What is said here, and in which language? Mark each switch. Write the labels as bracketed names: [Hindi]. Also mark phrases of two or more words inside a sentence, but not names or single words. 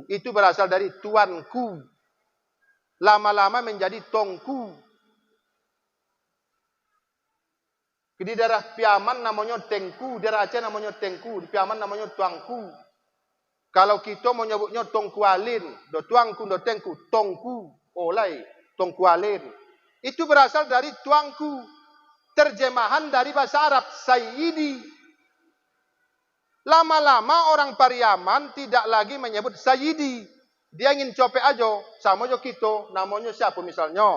[Indonesian] Itu berasal dari tuanku. Lama-lama menjadi tongku. Di daerah Piaman namanya tengku, di daerah Aceh namanya tengku, di Piaman namanya tuangku. Kalau kita mau nyebutnya tongkualin, do tuangku, do tengku, tongku, olai, tongkualin. Itu berasal dari tuangku. Terjemahan dari bahasa Arab, Sayyidi. Lama-lama orang Pariaman tidak lagi menyebut Sayyidi. Dia ingin copek aja, sama aja kita, namanya siapa misalnya?